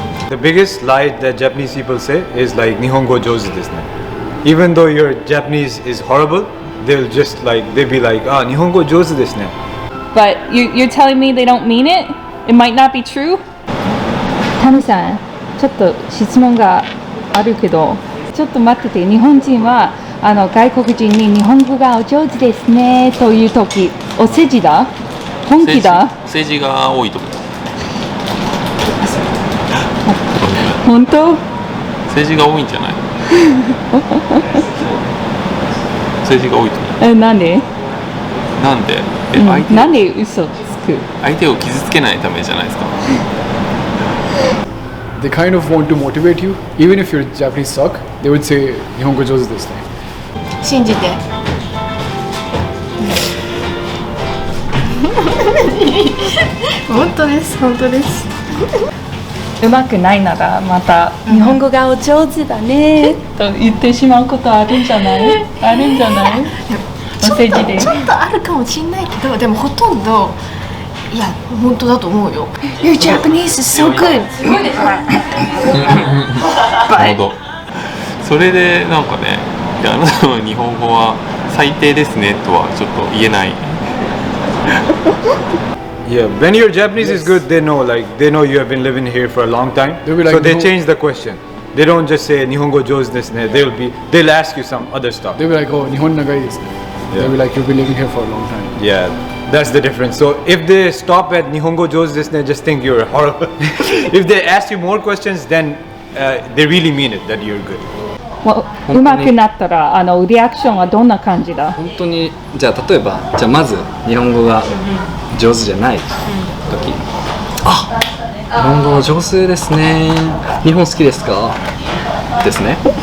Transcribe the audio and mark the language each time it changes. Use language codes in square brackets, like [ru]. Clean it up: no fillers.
[en] The biggest lie that Japanese people say is like [ja] Nihongo jozu desu ne. [en] Even though your Japanese is horrible, they'll just like they'll be like, ah, [ja] Nihongo jozu desu ne. [en] But you're telling me they don't mean it? It might not be true? [ja] タムさん、ちょっと質問があるけど、ちょっと待ってて、日本人は外国人に日本語がお上手ですねというとき、お世辞だ？本気だ？政治が多いと思う。本当？政治が多いんじゃない？政治が多いと思う。なんで？なんで？なんで嘘つく？相手を傷つけないためじゃないですか。 [en] They kind of want to motivate you. Even if your Japanese suck, they would say [ja] Nihongo jozu desu ne. 信じて。本当です本当です。うまくないならまた日本語がお上手だねと言ってしまうことあるんじゃない？あるんじゃない？お世辞で。ちょっとあるかもしれないけど、でもほとんどいや本当だと思うよ。 [en] Your Japanese is so good。 [ja] すごいですか？なるほど。それでなんかね、いやあなたの日本語は最低ですねとはちょっと言えない。 [en] Yeah, when your Japanese is good, they know you have been living here for a long time. They'll be like, so they change the question. They don't just say [ja] Nihongo jozu desu ne. [en] They'll ask you some other stuff. They'll be like, oh, [ja] Nihon nagai desu ne. [en] They'll be like, you've been living here for a long time. Yeah, that's the difference. So if they stop at [ja] Nihongo jozu desu ne, [en] just think you're horrible. If they ask you more questions, then they really mean it that you're good. [ja] うまくなったらリアクションはどんな感じだ？本当にじゃあ例えばまず日本語が上手じゃない時、あ、日本語上手ですね、日本好きですかですね。